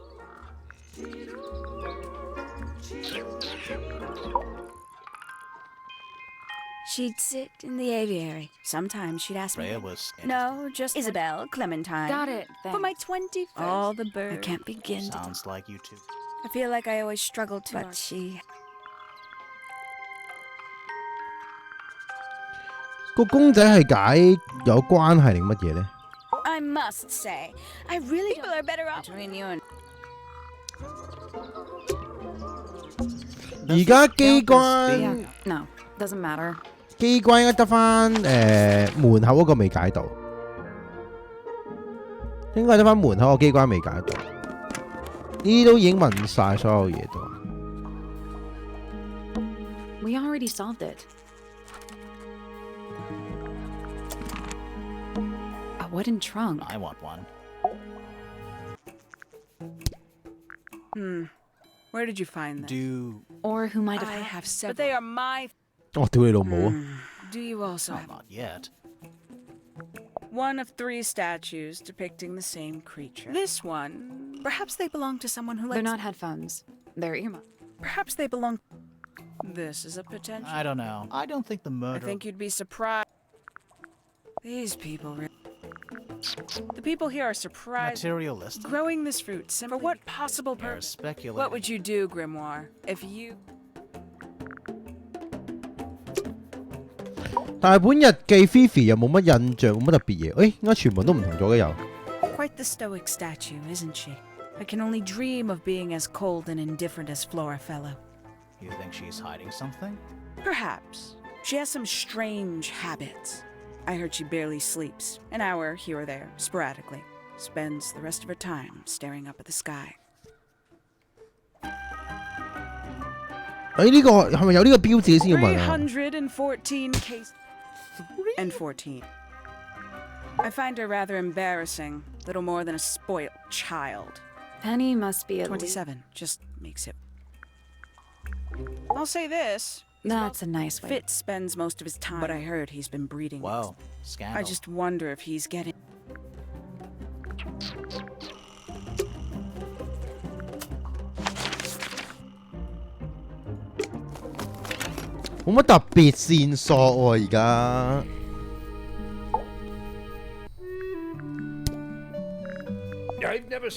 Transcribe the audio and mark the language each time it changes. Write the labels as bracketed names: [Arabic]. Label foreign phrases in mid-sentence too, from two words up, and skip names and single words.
[English] She'd sit in the aviary. Sometimes she'd ask Freya me. was. No, just Isabel, Clementine. Got it. For my Thanks. 21st. All the birds. I can't begin to. Sounds like you two. I feel like I always struggle to. But she. [Cantonese] 個公仔係解有關係定乜嘢呢？ [English] I must say, I really people are better off between you and. [Cantonese] 而家機 [English] Yeah. [Cantonese] 關 [English] No, doesn't matter. [Cantonese] 機關應該得翻門口嗰個未解到，應該得翻門口個機關未解到。呢啲都已經問晒所有嘢都。 [English] We already solved it. A wooden trunk. I want one. Where did you find them? Do Or who might have. I have several. But they are my. [Cantonese] 我屌你老母啊！ [English] Do you also oh, have not yet. one of 3 statues depicting the same creature? This one. Perhaps they belong to someone who They're likes. not headphones. They're earmuffs. Perhaps they belong. This is a potential. I don't know. I don't think the I murder. think you'd be surprised. These people. The people here are surprised. Materialistic. Growing this fruit for what possible You're purpose? speculating. What would you do, Grimoire, if you? [Cantonese] 但係本日記 Fifi 又冇乜印象，冇乜特別嘢。誒，點解全部都唔同咗嘅又？ [English] Quite the stoic statue, isn't she? I can only dream of being as cold and indifferent as Flora Fellow. You think she's hiding something? Perhaps. She has some strange habits. I heard she barely sleeps, an hour here or there, sporadically. Spends the rest of her time staring up at the sky. [Cantonese] 誒呢個係咪有呢個標誌先要問啊？ [English] 314 cases. And 14. I find her rather embarrassing, little more than a spoiled child. Penny must be at least. 27 just makes it. I'll say this. That's a nice way. Fitz spends most of his time, but I heard he's been breeding. Whoa, scandal. I just wonder if he's getting. [Cantonese] 冇乜特別線索喎而家。 [English] I've never seen that.